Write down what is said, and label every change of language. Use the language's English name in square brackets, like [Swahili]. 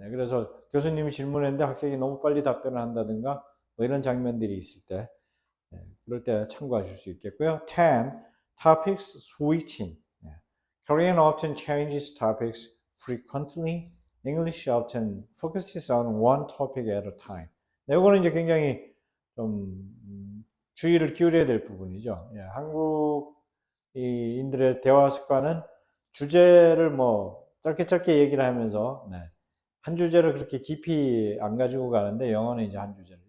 [Korean] 네, 그래서 교수님이 질문했는데 학생이 너무 빨리 답변을 한다든가, 뭐 이런 장면들이 있을 때, 네, 그럴 때 참고하실 수 있겠고요. [English] 10. Topics switching. [Korean] 네. [English] Korean often changes topics frequently. English often focuses on one topic at a time. [Korean] 네, 이거는 이제 굉장히 좀 주의를 기울여야 될 부분이죠. 예, 한국인들의 대화 습관은 주제를 뭐 짧게 얘기를 하면서 네, 한 주제를 그렇게 깊이 안 가지고 가는데 영어는 이제 한 주제를.